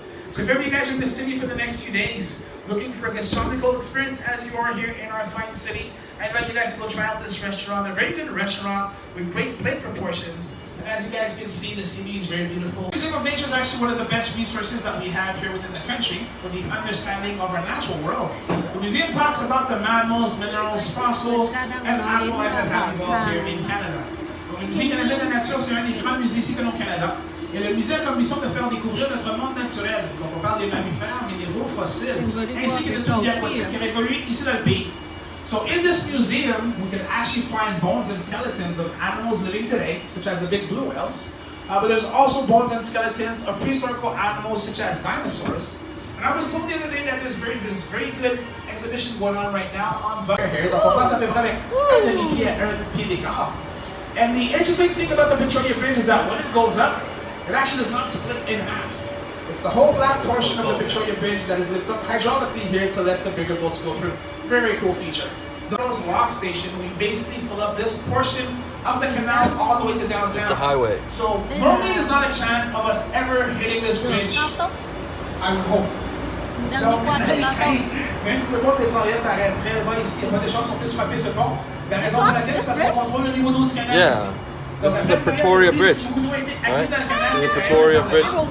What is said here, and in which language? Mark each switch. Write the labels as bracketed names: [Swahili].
[English] So if ever you guys are in the city for the next few days, looking for a gastronomical experience as you are here in our fine city, I invite you guys to go try out this restaurant, a very good restaurant with great plate proportions. And as you guys can see, the city is very beautiful. The Museum of Nature is actually one of the best resources that we have here within the country for the understanding of our natural world. The museum talks about the mammals, minerals, fossils, and animal life that have evolved here in Canada. [French] Donc, le Musée canadien de la nature, c'est un des grands musées ici au Canada. Et le musée a comme mission de faire découvrir notre monde naturel. Donc on parle des mammifères, minéraux, fossiles, ainsi que de toute vie aquatique qui a évolué ici dans le pays. [English] So in this museum, we can actually find bones and skeletons of animals living today, such as the big blue whales. But there's also bones and skeletons of prehistorical animals, such as dinosaurs. And I was told the other day that there's this very good exhibition going on right now on Butter here. [French] Donc on passe à peu près avec un demi-pied à un pied d'écart. [English] And the interesting thing about the Victoria Bridge is that when it goes up, it actually does not split in half. It's the whole black portion of the Victoria Bridge that is lifted up hydraulically here to let the bigger boats go through. Very, very cool feature. The lock station, we basically fill up this portion of the canal all the way to downtown. It's the highway. So normally there's not a chance of us ever hitting this bridge. I would hope. [French] Donc, même si le pont pétrolier paraît très bas ici, il n'y a pas de chance qu'on puisse frapper ce pont. La raison pour laquelle, c'est parce qu'on contrôle le niveau d'eau du canal ici. [English] This is the Pretoria Bridge, right? The Pretoria Bridge.